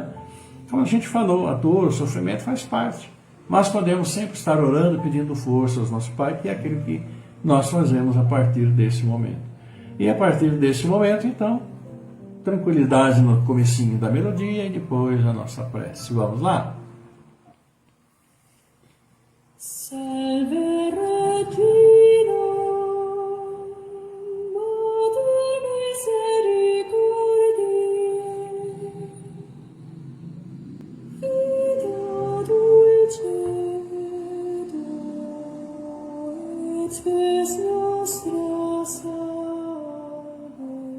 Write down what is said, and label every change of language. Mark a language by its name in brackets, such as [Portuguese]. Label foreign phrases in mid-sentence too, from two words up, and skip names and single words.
[Portuguese] Como a gente falou, a dor, o sofrimento faz parte, mas podemos sempre estar orando, pedindo força ao nosso Pai, que é aquilo que nós fazemos a partir desse momento. E a partir desse momento, então, tranquilidade no comecinho da melodia e depois a nossa prece. Vamos lá? [Latin] Salve Regina, Mater misericordiae, Vita dulcedo, et spes nostra salve.